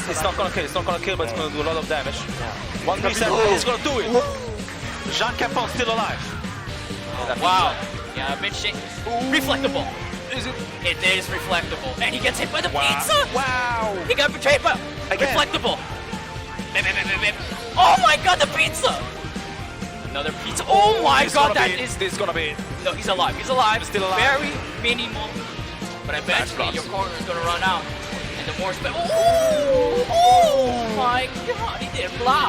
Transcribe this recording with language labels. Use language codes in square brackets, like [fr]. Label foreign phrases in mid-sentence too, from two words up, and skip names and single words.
[en] It's not gonna kill, but it's gonna do a lot of damage. Yeah. One reset, he's gonna do it. Jean Capon still alive. Wow. Yeah, a bit shaky. Reflectable. Is it? It is reflectable. And he gets hit by the pizza. Wow. He got betrayed by Again. reflectable. Bip, bip, bip, bip, bip. Oh my god, the pizza! Another pizza. Oh my god, that is. This is gonna be. No, he's alive. He's alive. Still alive. Very minimal. But eventually blocks. your corner is gonna run out. And the more spell. Oh my god, he did block.